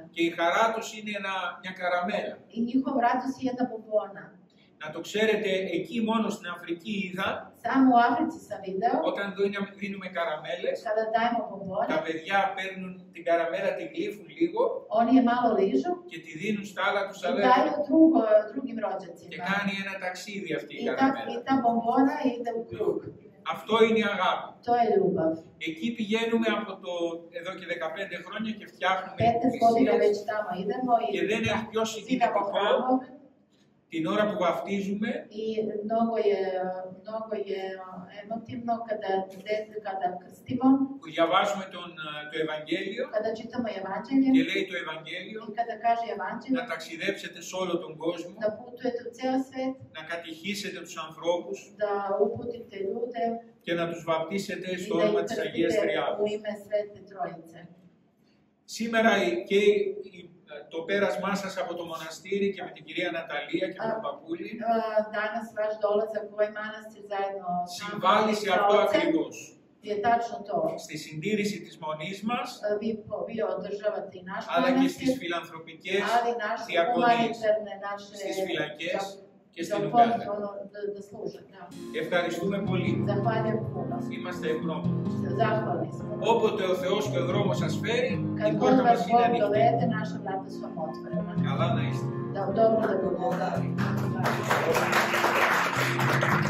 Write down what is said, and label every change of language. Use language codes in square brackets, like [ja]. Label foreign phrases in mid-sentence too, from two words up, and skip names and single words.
[el] Και η χαρά τους είναι μια καραμέλα. [sr] I njihov radost je jedna bombona. [el] Να το ξέρετε, εκεί μόνο στην Αφρική είδα, [sr] Samo u Africi sam video, [el] όταν δίνουμε καραμέλες, [sr] kada dajemo bombone, [el] τα παιδιά παίρνουν την καραμέλα, την γλύφουν λίγο [sr] oni je malo ližu [el] και τη δίνουν στα άλλα τους [sr] i daju [el] αδέρφια. [sr] drugim [el] Και [sr] rođacima. [el] κάνει ένα ταξίδι αυτή η [sr] I [el] καραμέλα. [sr] ta bombona ide u krug. [el] Αυτό είναι η αγάπη. [sr] To je ljubav. [el] Εκεί πηγαίνουμε εδώ και 15 χρόνια και φτιάχνουμε [sr] 15 godina [el] εκκλησίες [sr] već tamo idemo [el] και δεν έχει πιο [sr] zidamo [el] συγκινητικό [sr] hramove [el] την ώρα που βαφτίζουμε [sr] i mnogo je emotivno kada krstimo, [el] που διαβάζουμε το Ευαγγέλιο [sr] kada čitamo Evanđelje [el] και λέει το Ευαγγέλιο [sr] i kada kaže [el] να [sr] Evanđelje, [el] ταξιδέψετε σε όλο τον κόσμο, [sr] da putujete u ceo svet, [el] να κατηχήσετε τους ανθρώπους [sr] da uputite ljude [el] και να τους βαπτίσετε [sr] i [el] στο [sr] da [el] όνομα [sr] ih [el] της Αγίας [sr] krstite u [el] Τριάδος. [sr] ime Svete Trojice. [el] Σήμερα και το πέρασμά σας από το μοναστήρι και με την κυρία Ναταλία και με τον Παπούλη [sr] Danas vaš dolazak u ovaj manastir zajedno s nama [el] συμβάλλει σε αυτό ακριβώς. [sr] je tačno to. [el] Στη συντήρηση της μονής μας, [sr] Vi održavate i naš [el] αλλά και [sr] manastir, [el] στις φιλανθρωπικές [sr] ali naše [el] διακονίες, [sr] humanitarne, naše [el] στις φυλακές και στην [sr] da [el] Ουγκάντα. [sr] služe. Da. [el] Ευχαριστούμε πολύ. [sr] Zahvaljujem puno. [el] Είμαστε ευγνώμονες. [sr] Zahvalni smo. [el] Όποτε ο Θεός και ο δρόμος σας φέρει, η [sr] Kad god [el] πόρτα [sr] vas [el] μας είναι [sr] Bog [el] ανοιχτή. [sr] dovede, naša vrata su vam otvorena. [el] Καλά να είστε. [sr] Da dobro da budete.